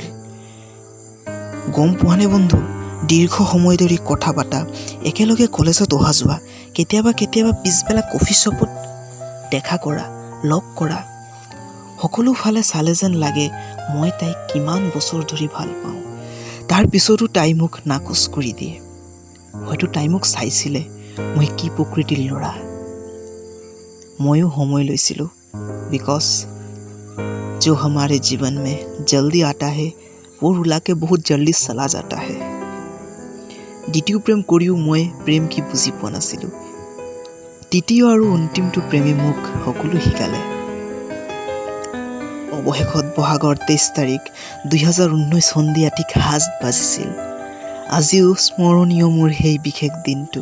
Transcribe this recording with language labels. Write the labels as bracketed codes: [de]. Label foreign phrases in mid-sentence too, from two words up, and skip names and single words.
[as] গম পোৱা নে বন্ধু, দীৰ্ঘ সময় ধৰি কথা পতা, একেলগে কলেজত অহা যোৱা, কেতিয়াবা কেতিয়াবা পিছবেলা কফি শ্বপত দেখা কৰা, লগ কৰা, সকলো ফালে চালে যেন লাগে মই তাইক কিমান বছৰ ধৰি ভাল পাওঁ। তাৰ পিছতো তাই মোক নাকচ কৰি দিয়ে। হয়তো তাই মোক চাইছিলে মই কি প্ৰকৃতিৰ ল'ৰা। ময়ো সময় লৈছিলোঁ, [hi] বিকজ जो हमारे जीवन में जल्दी आता है वो रुला के बहुत जल्दी चला जाता है। [as] দ্বিতীয় প্ৰেম কৰিও মই প্ৰেম কি বুজি পোৱা নাছিলোঁ। তৃতীয় আৰু অন্তিমটো প্ৰেমে মোক সকলো শিকালে। অৱশেষত বহাগৰ 23 তাৰিখ 2019 সন্ধিয়া ঠিক 7 বাজিছিল। আজিও স্মৰণীয় মোৰ সেই বিশেষ দিনটো।